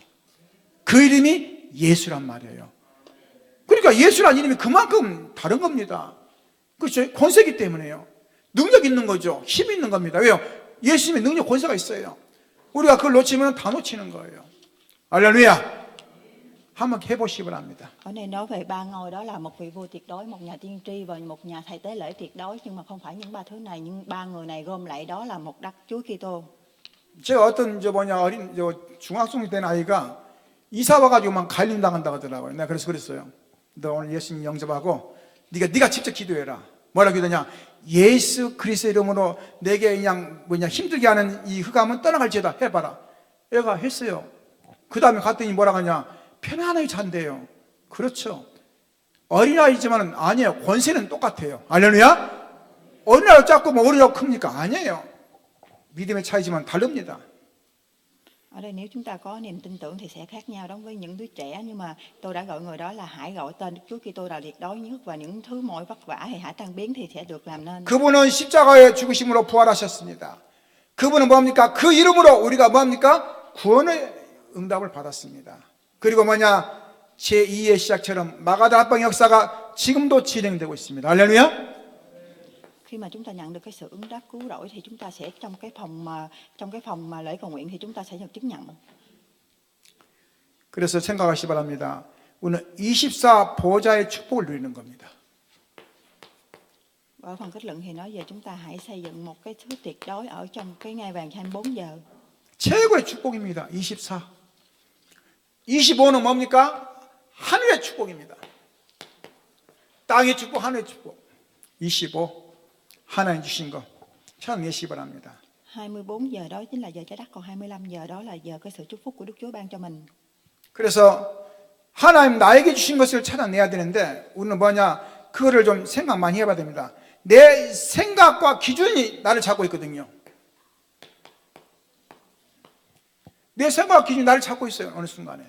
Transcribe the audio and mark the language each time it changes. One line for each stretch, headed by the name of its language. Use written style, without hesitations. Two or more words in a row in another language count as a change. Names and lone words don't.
Korean: 그 이름이 예수란 말이에요. 그러니까 예수란 이름이 그만큼 다른 겁니다. 그렇죠? 권세기 때문에요. 능력 있는 거죠. 힘 있는 겁니다. 왜요? 예수님의 능력 권세가 있어요. 우리가 그걸 놓치면 다 놓치는 거예요. 할렐루야. 한번 해보시기 바랍니다.
Vietnamese: Ở đây nói về ba ngôi, đó là một vị vua tuyệt đối, một nhà tiên tri và một nhà thầy tế lễ tuyệt đối, nhưng mà không phải những ba thứ này, nhưng ba người này gom lại đó là một đấng Chúa Kitô.
Korean: 제가 어떤 어린 중학생 된 아이가 이사 와가지고만 갈림 당한다고 하더라고요. 내가 그래서 그랬어요. 너 오늘 예수님 영접하고 네가 직접 기도해라. 뭐라고 기도냐? 예수 그리스도 이름으로 내게 그냥 힘들게 하는 이 흑암은 떠나갈지어다 해봐라. 얘가 했어요. 그 다음에 갔더니 뭐라고 하냐? 편안하게 잔대요. 그렇죠. 어린아이지만 아니에요. 권세는 똑같아요. 할렐루야. 어린아이 작고 뭐 어린아이 큽니까? 아니에요. 믿음의 차이지만 다릅니다.
Vietnamese: Ở đây nếu chúng ta có niềm tin tưởng thì sẽ khác nhau đối với những đứa trẻ, nhưng mà tôi đã gọi người đó là hãy gọi tên Đức Chúa Kitô là tuyệt đối nhất, và những thứ mọi vất vả hay hãy tan biến thì sẽ được làm nên.
Korean: 그분은 십자가의 죽으심으로 부활하셨습니다. 그분은 뭡니까? 그 이름으로 우리가 뭡니까? 구원의 응답을 받았습니다. 그리고 제2의 시작처럼 마가다 합방 역사가 지금도 진행되고 있습니다. 할렐루야.
Vietnamese: Khi mà chúng ta nhận được cái sự ứng đáp cứu rỗi thì chúng ta sẽ trong cái phòng mà lễ cầu nguyện thì chúng ta sẽ được chứng nhận.
Korean: 그래서 생각하시 바랍니다. 우리는 24 보좌의 축복을 누리는 겁니다.
Vietnamese: Ở phần kết luận thì nói về chúng ta hãy xây dựng một cái thứ tuyệt đối ở trong cái ngai vàng 24 giờ.
Korean: 최고의 축복입니다. 24. 25는 뭡니까? 하늘의 축복입니다. 땅의 축복, 하늘의 축복. 25. 하나님 주신 거 찾아내시기 바랍니다.
Vietnamese: 24 giờ đó chính là giờ trái đất, còn 25 giờ đó là giờ cái sự chúc phúc của Đức Chúa ban cho mình.
Korean: 그래서 하나님 나에게 주신 것을 찾아내야 되는데 우리는 뭐냐? 그거를 좀 생각 많이 해봐야 됩니다. 내 생각과 기준이 나를 잡고 있거든요. 내 생각과 기준이 나를 잡고 있어요. 어느 순간에.